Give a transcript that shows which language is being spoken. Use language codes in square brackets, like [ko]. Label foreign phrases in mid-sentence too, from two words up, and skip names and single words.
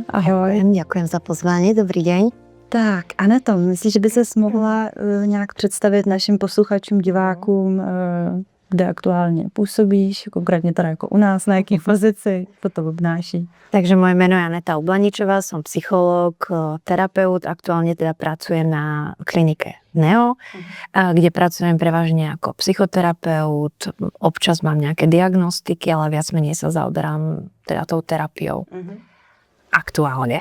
[sk] Ahoj. Ďakujem za pozvání, dobrý deň. [cs] Tak, Aneto, myslíš, že by ses mohla nějak představit našim posluchačům, divákům, kde aktuálně působíš, konkrétně teda jako u nás, na jaký pozici, co to obnáší? [sk] Takže moje meno je Aneta Ublaničová, som psychológ, terapeut, aktuálne teda pracujem na klinike NEO, kde pracujem prevažne ako psychoterapeut, občas mám nejaké diagnostiky, ale viac menej sa zaoberám teda tou terapiou. Aktuálne.